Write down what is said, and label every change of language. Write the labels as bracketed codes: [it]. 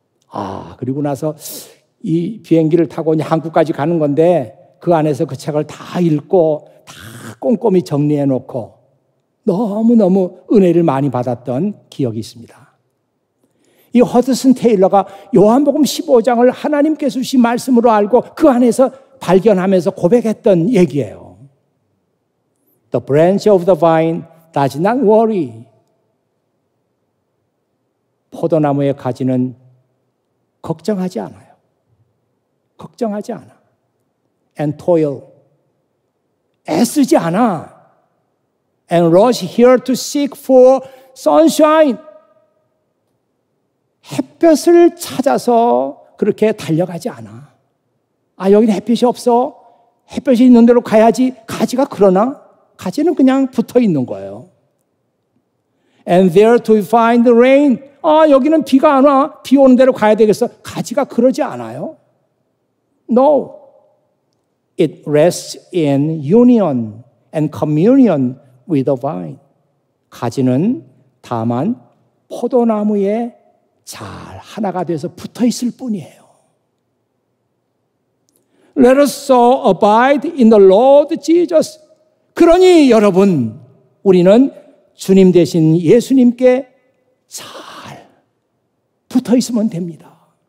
[ko] 아, 그리고 나서 이 비행기를 타고 이제 한국까지 가는 건데 그 안에서 그 책을 다 읽고 다 꼼꼼히 정리해 놓고 너무너무 은혜를 많이 받았던 기억이 있습니다. 이 허드슨 테일러가 요한복음 15장을 하나님께서 주신 말씀으로 알고 그 안에서 발견하면서 고백했던 얘기예요. [en] The branch of the vine does not worry. [ko] 포도나무의 가지는 걱정하지 않아요. 걱정하지 않아. [en] And toil. [ko] 애쓰지 않아. [en] And rush here to seek for sunshine. [ko] 햇볕을 찾아서 그렇게 달려가지 않아. 아, 여기는 햇빛이 없어. 햇볕이 있는 데로 가야지. 가지가 그러나? 가지는 그냥 붙어 있는 거예요. [en] And there to find the rain. [ko] 아, 여기는 비가 안 와. 비 오는 데로 가야 되겠어. 가지가 그러지 않아요. No. [en] It rests in union and communion with the vine. [ko] 가지는 다만 포도나무에 잘 하나가 돼서 붙어 있을 뿐이에요. [en] Let us so abide in the Lord Jesus. [ko] 그러니 여러분, 우리는 주님 대신 예수님께 잘 붙어 있으면 됩니다.